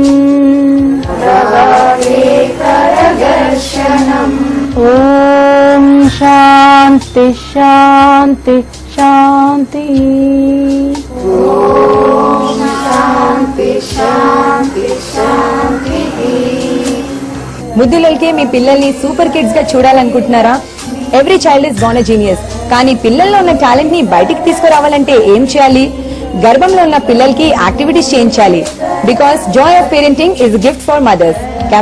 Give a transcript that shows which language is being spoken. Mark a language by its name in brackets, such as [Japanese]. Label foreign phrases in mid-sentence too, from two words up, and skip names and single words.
[Sanskrit] प्रभाते करदर्शनम्. ॐ शान्ति शान्ति शान्ति शान्ति शान्ति शान्ति. [Telugu] ముద్దులకి మీ పిల్లల్ని [English] super kids [Telugu] గా చూడాలనుకుంటున్నారా? [English] Every child is born a genius. [Telugu] కానీ పిల్లల్లో ఉన్న టాలెంట్ ని బయటికి తీసుకురావాలంటే ఏం చేయాలి? గర్భంలో ఉన్న పిల్లలకి యాక్టివిటీస్ చేయించాలి. [English] because joy of parenting is gift for mothers.